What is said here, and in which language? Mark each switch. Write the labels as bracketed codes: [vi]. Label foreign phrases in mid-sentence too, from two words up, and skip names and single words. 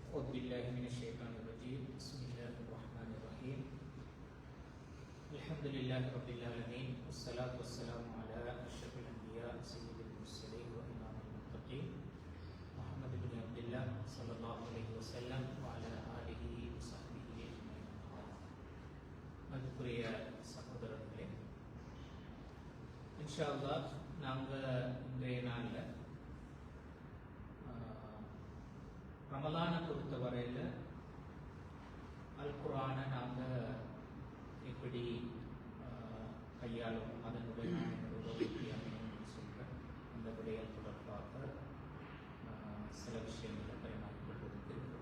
[ar] بالله من الشيطان الرجيم بسم الله الرحمن الرحيم الحمد لله رب العالمين والصلاة والسلام على أشرف الأنبياء سيد المرسلين وإمام المتقين محمد بن عبد الله صلى الله عليه وسلم وعلى آله وصحبه أجمعين. [ta] மதிப்புரிய சகோதரர்களே, [ar] إن شاء الله [ta] நாங்கள் இன்றைய நாளில் ரமலானை பொறுத்த வரையில் அல் குர்ஆனை நாங்கள் எப்படி கையாளும் அதனுடைய சொல்கிற அந்த விடயம் தொடர்பாக சில விஷயங்களை பயனாக்கப்பட்டிருக்கிறோம்.